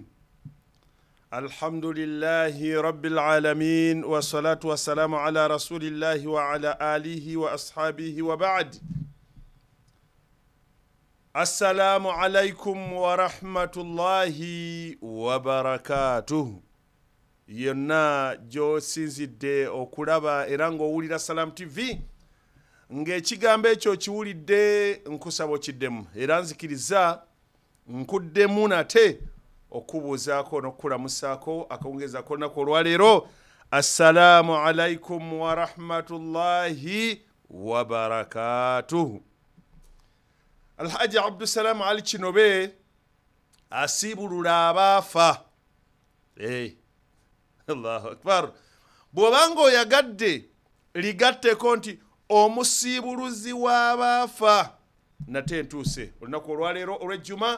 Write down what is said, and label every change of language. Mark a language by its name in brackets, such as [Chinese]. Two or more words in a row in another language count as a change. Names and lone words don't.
[Arabic] الحمد لله رب العالمين والصلاة والسلام على رسول الله وعلى آله وأصحابه وبعد. السلام عليكم ورحمة الله وبركاته. [Ganda] Yonna jo sinzidde okulaba era ng'owulira Salam TV ng'ekigambo ekyo kiwulidde nkusaba okiddemu era nzikiriza nkuddemu nate okubuuzaako n'okukulamusaako akawungezaako olunaku olwaleero. [Arabic] السلام عليكم ورحمة الله وبركاته. [Ganda] Alhaji Abdusalam Ali Kinobe asibulula abaafa. [Arabic] الله أكبر. [Ganda] Bw'obanga oyagadde ligatteko nti omusibuluzi w'abaafa nate ntuuse olunaku olwaleero olw'ejjuma.